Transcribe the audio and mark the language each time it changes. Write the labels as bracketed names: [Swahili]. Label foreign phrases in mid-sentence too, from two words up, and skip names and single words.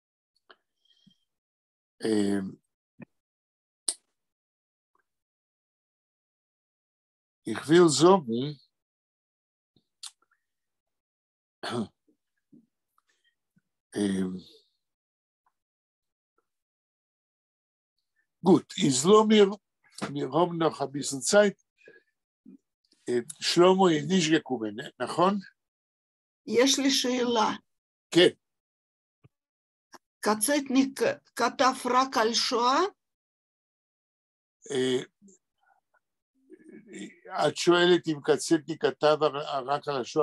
[German] Ich will sagen, gut, wir haben noch ein bisschen Zeit. שלמה ist nicht gekommen, [Hebrew] נכון? יש לי שאלה. כן. קצטניק כתב רק על שואה? את שואלת אם קצטניק כתב רק על השואה?